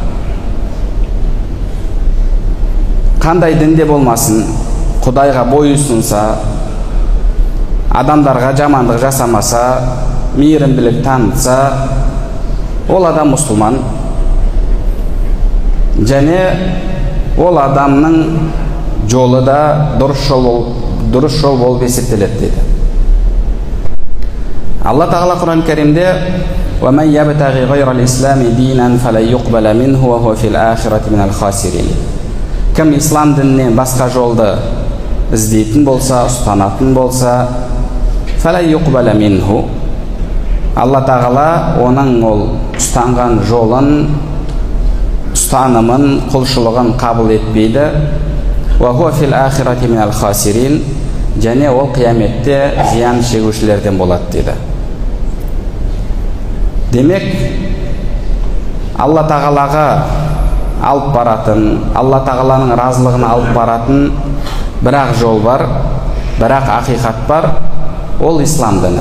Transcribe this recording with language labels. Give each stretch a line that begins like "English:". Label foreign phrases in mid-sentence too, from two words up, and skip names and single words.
Kazakh: Қандай дінде болмасын, Құдайға бойұсынса, адамдарға жамандық жасамаса, мейірімділік танытса, ол адам мұсылман. Және ол адамның жолы да дұрыс жол болып есептеледі дейді. Алла Тағала Құран Кәрімде
Arabic: وَمَنْ يَبْتَغِ غَيْرَ الْإِسْلَامِ دِينًا فَلَنْ يُقْبَلَ مِنْهُ وَهُوَ فِي الْآخِرَةِ مِنَ الْخَاسِرِينَ.
Kazakh: Кім ислам дінінен басқа жолды іздейтін болса, ұстанатын болса,
Arabic: فَلَنْ يُقْبَلَ مِنْهُ,
Kazakh: Алла Тағала оның ол ұстанған жолын, ұстанымын, құлшылығын қабыл етпейді.
Arabic: وَهُوَ فِي الْآخِرَةِ مِنَ الْخَاسِرِينَ,
Kazakh: және ол қияметте зиян шегушілерден болады дейді. Демек, Алла Тағалаға алып баратын, Алла Тағаланың разылығына алып баратын бірақ жол бар, бірақ ақиқат бар, ол ислам діні.